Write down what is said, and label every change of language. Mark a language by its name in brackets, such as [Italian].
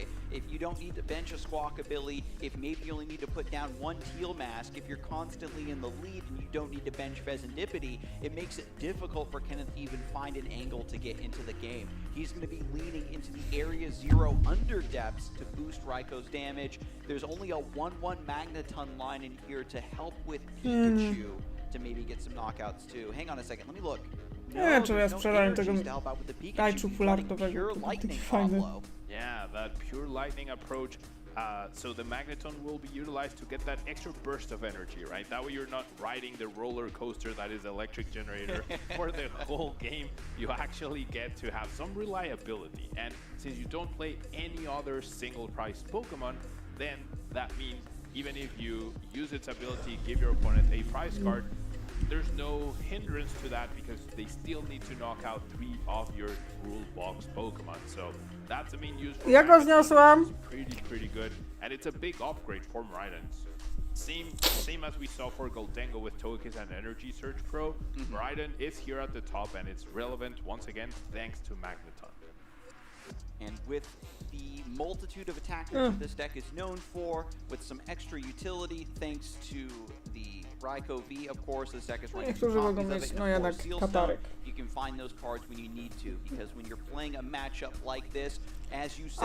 [English] If you don't need to bench a squawk ability, if maybe you only need to put down 1 teal mask, if you're constantly in the lead and you don't need to bench Vezendipity, it makes it difficult for Kenneth to even find an angle to get into the game. He's going to be leaning into the area 0 under depths to boost Raiko's damage. There's only a 1-1 Magneton line in here to help with Pikachu to maybe get some knockouts too. Hang on a second, let me look. [Polish] Nie wiem, czy ja sprzedałem tego Raichu fulartowego, taki fajny. [English] Yeah, that pure lightning approach. So the Magneton will be utilized to get that extra burst of energy, right? That way you're not riding the roller coaster that is Electric Generator for the whole game. You actually get to have some reliability. And since you don't play any other single prize Pokemon, then that means even if you use its ability, give your opponent a prize card, there's no hindrance to that because they still need to knock out 3 of your rule box Pokemon. So that's the main use for [Polish] Ja go zniosłam. [English] pretty good, and it's a big upgrade for Miraidon. Same as we saw for Goldengo with Togekiss and Energy Surge Pro. Miraidon is here at the top, and it's relevant once again thanks to Magneton. And with the multitude of attackers that this deck is known for, with some extra utility thanks to the Raikou V, of course, this deck is running [Polish] Niektórzy mogą mieć, no jednak, katarek. [English] You can find those cards when you need to, because when you're playing a matchup like this, as you said,